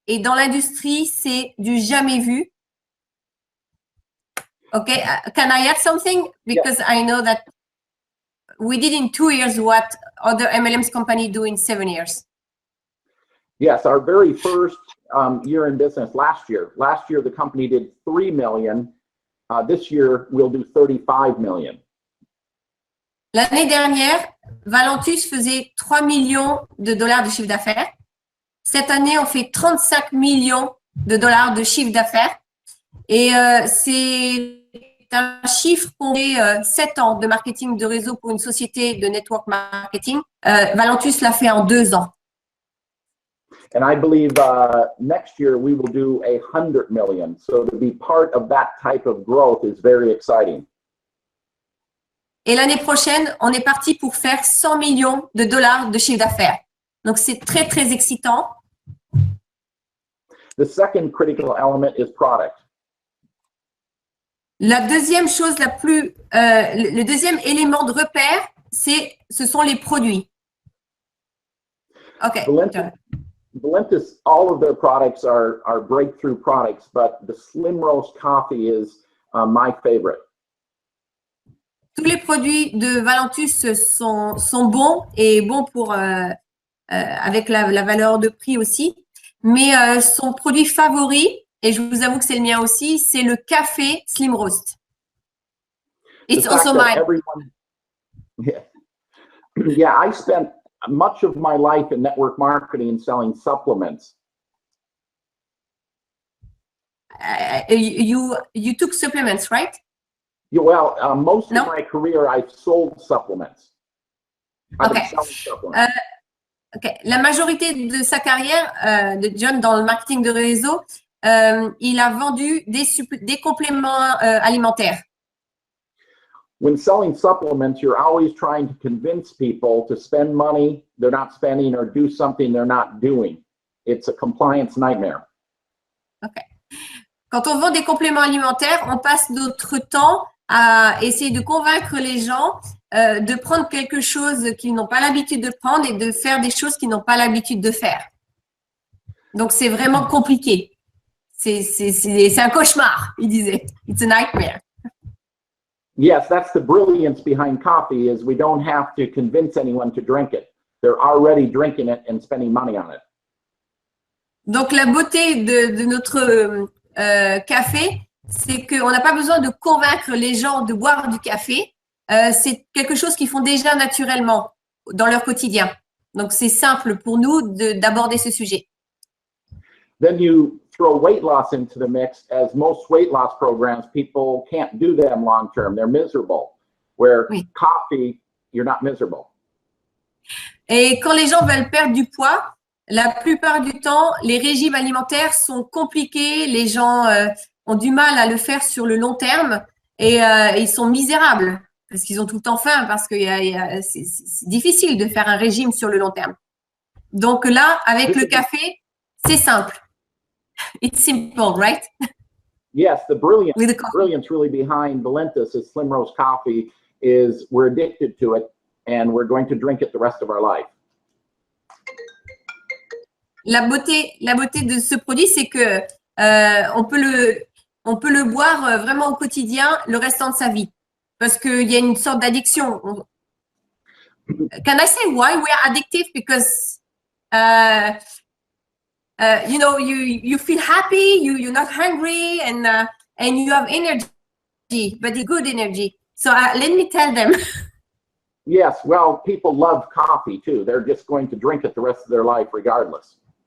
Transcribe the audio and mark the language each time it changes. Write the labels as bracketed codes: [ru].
[fr] et dans l'industrie, c'est du jamais vu. [en] Okay, can I add something? Because I know that we did in 2 years what other MLMs company do in 7 years. Yes, our very first year in business last year the company did 3 million. This year we'll do 35 million. [fr] L'année dernière, Valentus faisait 3 millions de dollars de chiffre d'affaires. Cette année, on fait 35 millions de dollars de chiffre d'affaires. Et c'est un chiffre qu'on fait 7 ans de marketing de réseau pour une société de network marketing. Valentus l'a fait en 2 ans. [en] And I believe next year we will do 100 million. So to be part of that type of growth is very exciting. [fr] Et l'année prochaine, on est parti pour faire 100 millions de dollars de chiffre d'affaires. Donc, c'est très, très excitant. [en] The second critical element is product. [fr] La deuxième chose le deuxième élément de repère, ce sont les produits. OK. [en] Valentus, all of their products are breakthrough products, but the Slim Roast Coffee is my favorite. [fr] Tous les produits de Valentus sont bons et bons pour avec la valeur de prix aussi. Mais son produit favori, et je vous avoue que c'est le mien aussi, c'est le café Slim Roast. [en] It's also mine. Yeah, I spent much of my life in network marketing and selling supplements. You took supplements, right? Well, most of my career, I've sold supplements. I've been selling supplements. Okay. [fr] La majorité de sa carrière de John dans le marketing de réseau, il a vendu des compléments alimentaires. [en] When selling supplements, you're always trying to convince people to spend money they're not spending or do something they're not doing. It's a compliance nightmare. Okay. [fr] Quand on vend des compléments alimentaires, on passe notre temps à essayer de convaincre les gens de prendre quelque chose qu'ils n'ont pas l'habitude de prendre et de faire des choses qu'ils n'ont pas l'habitude de faire. Donc, c'est vraiment compliqué. C'est un cauchemar, il disait. [en] It's a nightmare. Yes, that's the brilliance behind coffee is we don't have to convince anyone to drink it. They're already drinking it and spending money on it. [fr] Donc, la beauté de notre café, c'est qu'on n'a pas besoin de convaincre les gens de boire du café. C'est quelque chose qu'ils font déjà naturellement dans leur quotidien. Donc, c'est simple pour nous d'aborder ce sujet. [en] Then you throw weight loss into the mix. As most weight loss programs, people can't do them long term. They're miserable. Where coffee, you're not miserable. [fr] Et quand les gens veulent perdre du poids, la plupart du temps, les régimes alimentaires sont compliqués. Les gens ont du mal à le faire sur le long terme et ils sont misérables parce qu'ils ont tout le temps faim, parce que c'est difficile de faire un régime sur le long terme. Donc là, avec le café, c'est simple. [en] It's simple, right? Yes, the brilliance really behind Valentus is Slim Roast Coffee is we're addicted to it and we're going to drink it the rest of our life. [fr] La beauté de ce produit, c'est que on peut le boire vraiment au quotidien le restant de sa vie, parce qu'il y a une sorte d'addiction. [en] Can I say why we are addictive? Because you know, you feel happy, you're not hungry, and you have energy, but it's good energy. So let me tell them. Yes, well, people love coffee too. They're just going to drink it the rest of their life regardless.